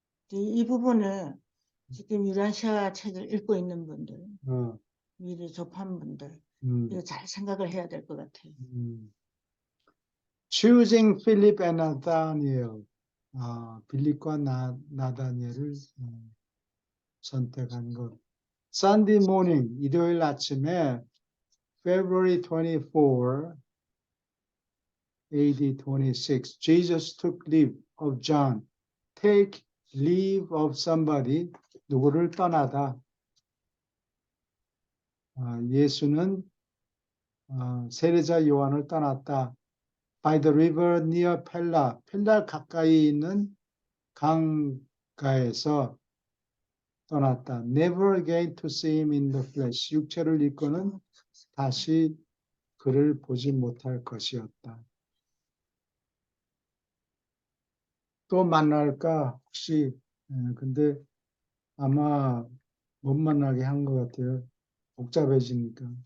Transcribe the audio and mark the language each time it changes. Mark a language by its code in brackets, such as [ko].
[ko] 이 부분을 지금 유란시아 책을 읽고 있는 분들, 미리 접한 분들, 이거 잘 생각을 해야 될 것 같아요. [en] Choosing Philip and Nathaniel. [ko] 빌립과 나다니엘을 선택한 것. [en] Sunday morning, [ko] 일요일 아침에 [en] February 24, AD 26, Jesus took leave of John. Take leave of somebody, [ko] 누구를 떠나다. 예수는 세례자 요한을 떠났다. [en] By the river near [ko] 펠라, 펠라 가까이 있는 강가에서 떠났다. [en] Never again to see him in the flesh. [ko] 육체를 입고는 다시 그를 보지 못할 것이었다. 또 만날까 혹시 근데 아마 못 만나게 한 것 같아요. 복잡해지니까.